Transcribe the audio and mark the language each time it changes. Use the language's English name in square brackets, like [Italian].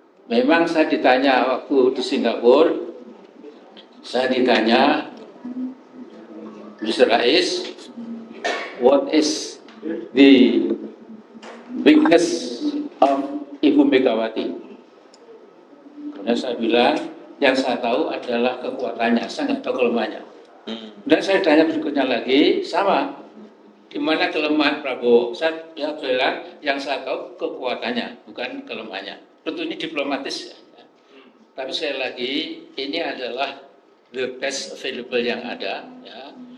[Indonesian] Memang saya ditanya waktu di Singapura, saya ditanya Mr. [English] Rais, what is the weakness of Ibu Megawati? [Indonesian] Dan saya bilang, yang saya tahu adalah kekuatannya, saya nggak tahu kelemahannya. Dan saya tanya berikutnya lagi, sama, di mana kelemahan Prabowo? Saya bilang, yang saya tahu kekuatannya, bukan kelemahannya. Tentu ini diplomatis ya. Tapi sekali lagi, ini adalah [English] the best available [Indonesian] yang ada, ya.